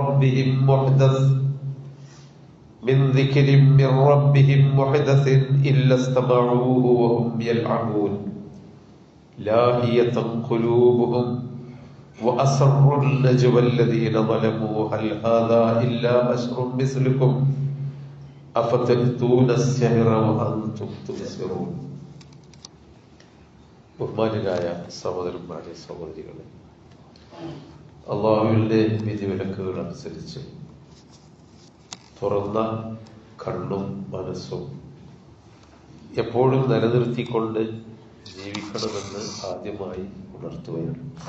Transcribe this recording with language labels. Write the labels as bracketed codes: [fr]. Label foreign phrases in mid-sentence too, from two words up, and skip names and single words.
[ar] ربهم محدث إلا استمعوه وهم يلعبون لاهية قلوبهم وأسروا النجوى الذين ظلموا هل هذا إلا بشر مثلكم أفتأتون السحر وأنتم تبصرون. [ml] ബഹുമാന്യരായ സഹോദരന്മാരെ സഹോദരികളെ, അള്ളാഹുവിന്റെ വിധിവിലക്കുകൾ അനുസരിച്ച് തുറന്ന കണ്ണും മനസ്സും എപ്പോഴും നിലനിർത്തിക്കൊണ്ട് ജീവിക്കണമെന്ന് ആദ്യമായി ഉണർത്തുകയാണ്.